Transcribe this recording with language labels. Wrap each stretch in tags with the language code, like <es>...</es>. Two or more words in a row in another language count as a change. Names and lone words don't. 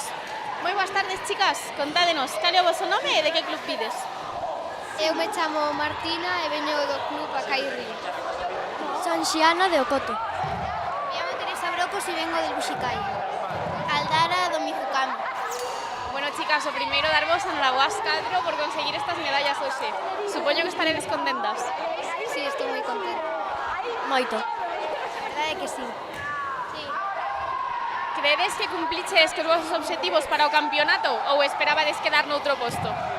<gl>Moi boas tardes, chicas. Contádenos, cal é o vosso nome e de que club pides? Eu me chamo Martina e veño do club Acai Río. Son Xiana de Ocoto. Me chamo Teresa Brocos e</gl> <es>vengo del</es> <gl>Buxicai. Aldara do Mizucami. Bueno, chicas, o primeiro darvos enhoraboa ás 4 por conseguir estas medallas hoxe. Supoño que estaredes contentas. Sí, estou moi contenta. Moito. A verdade é que sí. Sí. Creedes que cumpliches cos vosos obxectivos para o campeonato ou esperabades quedar noutro posto?</gl>